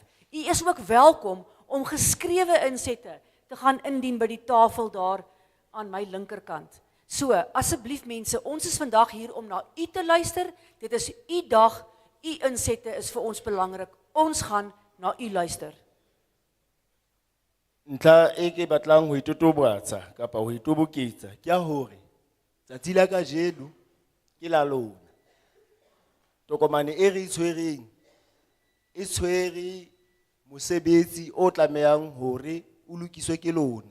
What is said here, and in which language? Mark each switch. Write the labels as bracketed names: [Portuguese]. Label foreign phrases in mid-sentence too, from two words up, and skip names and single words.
[Afrikaans] U is ook welkom om geskrewe insette te gaan indien by die tafel daar aan my linkerkant. So, asseblief mense, ons is vandag hier om na u te luister. Dit is u dag, u insette is vir ons belangrik. Ons gaan na u luister. [Southern Sotho] Ntlha e ke batlang ho itotobatsa kapa ho itoboketsa ke ya hore tsatsi la kajeno ke la lona. Tokomane e re itshwereng e tshwere mosebetsi o tlamehang hore o lokiswe ke lona.